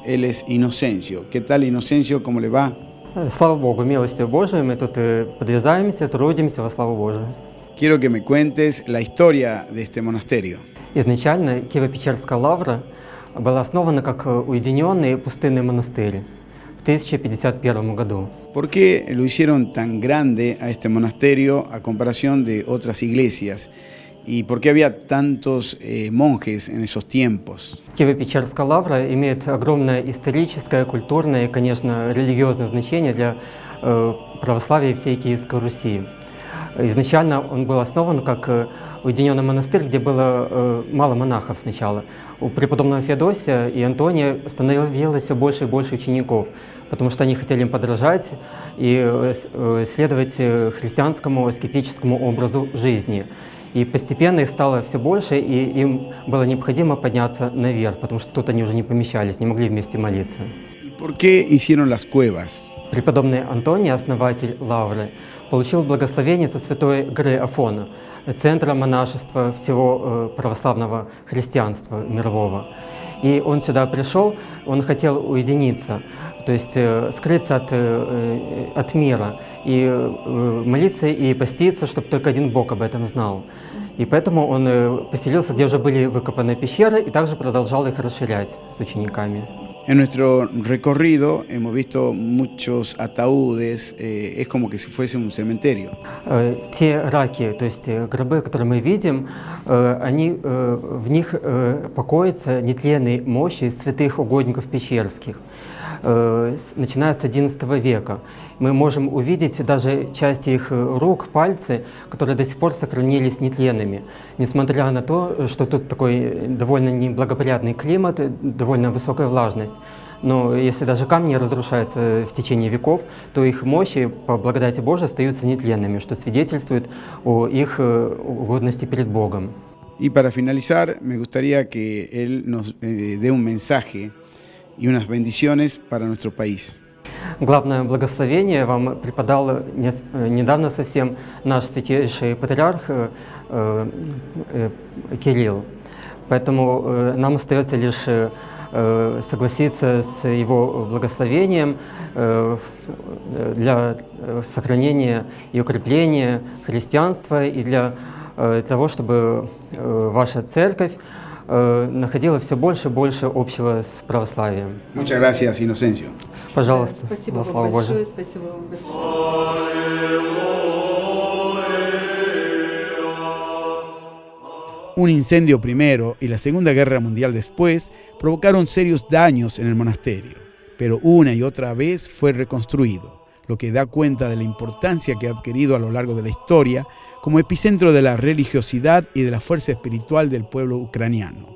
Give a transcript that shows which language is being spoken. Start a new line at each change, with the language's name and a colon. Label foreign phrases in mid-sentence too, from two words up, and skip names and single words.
Spanish: Él es Inocencio. ¿Qué tal, Inocencio? ¿Cómo le va?
Russian: Слава Богу, милостью Божией, мы тут подвязаемся, трудимся во славу Божию.
Spanish: Quiero que me cuentes la historia de este monasterio.
Russian: Изначально Киево-Печерская лавра была основана как уединенный пустынный монастырь в 1051 году.
Spanish: ¿Por qué lo hicieron tan grande a este monasterio a comparación de otras iglesias? ¿Y por qué había tantos monjes en esos tiempos?
Russian: Киево-Печерская лавра имеет огромное историческое, культурное и, конечно, религиозное значение для православия всей Киевской Руси. Изначально он был основан как уединенный монастырь, где было мало монахов сначала. У преподобного Феодосия и Антония становилось все больше и больше учеников, потому что они хотели им подражать и следовать христианскому аскетическому образу жизни. И постепенно их стало все больше, и им было необходимо подняться наверх, потому что тут они уже не помещались, не могли вместе молиться.
Spanish: ¿Por qué hicieron las cuevas?
Russian: Преподобный Антоний, основатель лавры, получил благословение со святой горы Афона, центра монашества всего православного христианства мирового. И он сюда пришел, он хотел уединиться, то есть скрыться от мира, и молиться и поститься, чтобы только один Бог об этом знал. И поэтому он поселился, где уже были выкопаны пещеры, и также продолжал их расширять с учениками.
Spanish: En nuestro recorrido hemos visto muchos ataúdes, es como que si fuese un cementerio.
Russian: Те раки, то есть гробы, которые мы видим, в них покоятся нетленные мощи святых угодников печерских, начиная с XI века. Мы можем увидеть даже части их рук, пальцы, которые до сих пор сохранились нетленными, несмотря на то, что тут такой довольно неблагоприятный климат, довольно высокая влажность. Но если даже камни разрушаются в течение веков, то их мощи, по благодати Божией, остаются нетленными, что свидетельствует о их угодности перед Богом.
Spanish: Y para finalizar, me gustaría que él nos dé un mensaje y unas bendiciones para nuestro país.
Russian: Главное благословение вам преподал недавно совсем наш святейший патриарх Кирилл. Поэтому нам остается лишь согласиться с его благословением для сохранения и укрепления христианства и для того, чтобы ваша церковь находила все больше и больше общего с православием.
Spanish: Muchas gracias, Inocencio.
Russian: Пожалуйста, Спасибо во вам славу большое, Божию. спасибо вам большое.
Spanish: Un incendio primero y la Segunda Guerra Mundial después provocaron serios daños en el monasterio, pero una y otra vez fue reconstruido, lo que da cuenta de la importancia que ha adquirido a lo largo de la historia como epicentro de la religiosidad y de la fuerza espiritual del pueblo ucraniano.